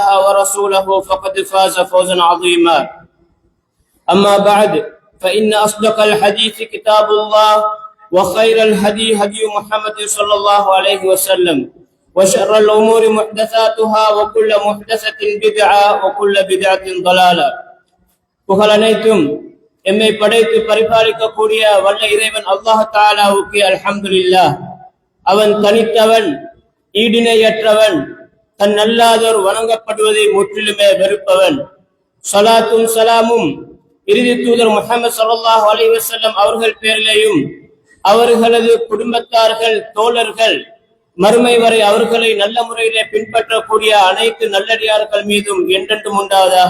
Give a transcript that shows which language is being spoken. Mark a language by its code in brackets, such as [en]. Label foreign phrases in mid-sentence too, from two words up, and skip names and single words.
[ar] ورسوله فقد فاز فوزا عظيما أما بعد فإن أصدق الحديث كتاب الله وخير الهدي هدي محمد صلى الله عليه وسلم وشر الأمور محدثاتها وكل محدثة بدعة وكل بدعة ضلالة [ta] புகழ் அனைத்தும் எம்மை படைத்து பரிபாலிக்கக்கூடிய வல்ல இறைவன் அல்லாஹ் தஆலாவுக்கு அல்ஹம்துலில்லாஹ். அவன் தனித்தவன், ஈடிணையற்றவன், தன் அல்லாதோர் வணங்கப்படுவதை முற்றிலுமே வெறுப்பவன். ஸலாத்தும் ஸலாமும் இறுதி தூதர் முஹம்மது [ar] صلى الله عليه وسلم [ta] அவர்கள் பேரிலேயும் அவர்களது குடும்பத்தார்கள், தோழர்கள், மறுமை வரை அவர்களை நல்ல முறையிலே பின்பற்றக்கூடிய அனைத்து நல்லடியார்கள் மீதும் என்றென்றும் உண்டாவதாக.